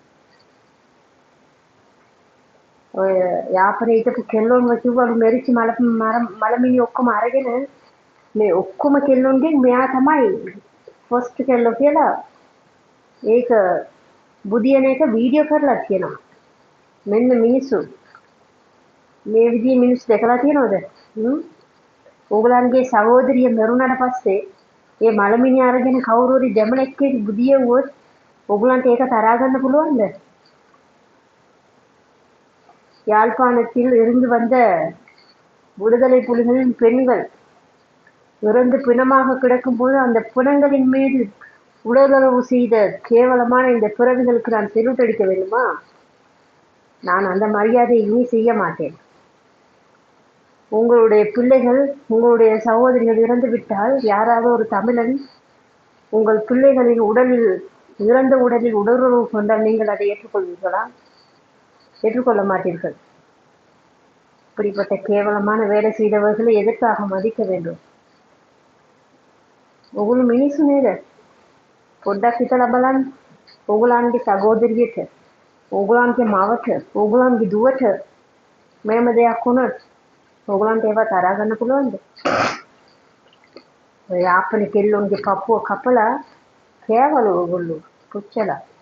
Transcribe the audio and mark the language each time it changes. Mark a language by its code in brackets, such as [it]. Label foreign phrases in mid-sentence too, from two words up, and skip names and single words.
[si] ඔය යාපනයේ හිටපු කෙල්ලොන්ව කිව්වලු මෙරිච්චි මලමිනි ඔක්කොම අරගෙන මේ ඔක්කොම කෙල්ලොන්ගෙන් මෙයා තමයි ෆස්ට් කෙල්ලෝ කියලා ඒක බුදියන එක වීඩියෝ කරලා තියෙනවා. මෙන්න මිනිස්සු මේ විදිහේ මිනිස්සු දැකලා තියෙනවද? ඕගලන්ගේ සහෝදරිය මරුණාට පස්සේ ඒ මලමිණි අරගෙන කවුරු හරි දෙමළෙක් බුදියෙව්වොත් ඕගලන්ට ඒක තරහා ගන්න පුළුවන්ද? [ta] யாழ்ப்பாணத்தில் இருந்து வந்த விடுதலை புலிகளின் பெண்கள் இறந்து பிணமாக கிடக்கும்போது அந்த பிணங்களின் மீது உடலுறவு செய்த கேவலமான இந்த பிறவிகளுக்கு நான் செல்யூட் அடிக்க வேண்டுமா? நான் அந்த மரியாதையை இனி செய்ய மாட்டேன். உங்களுடைய பிள்ளைகள் உங்களுடைய சகோதரிகள் இறந்து விட்டால் யாராவது ஒரு தமிழன் உங்கள் பிள்ளைகளின் உடலில் இறந்த உடலில் உடலுறவு கொண்டால் நீங்கள் அதை ஏற்றுக்கொள்வீர்களா? ஏற்றுக்கொள்ள மாட்டீர்கள். இப்படிப்பட்ட கேவலமான வேலை செய்தவர்களை எதற்காக மதிக்க வேண்டும்? [si] ඔගොල්ලෝ මිනිස්සු නේද? පොඩ්ඩක් හිතලා බලන්න. ඕගොල්ලන්ගේ සහෝදරියට, ඕගොල්ලන්ගේ මවට, ඕගොල්ලන්ගේ දුවට මෙහෙම දෙයක් වුණොත් ඕගොල්ලන්ට ඒවා තරහා ගන්න පුළුවන්ද? ඔය ආපනේ කෙල්ලොන්ගේ පපුව කපලා කෑවලු ඕගොල්ලෝ පුච්චලා.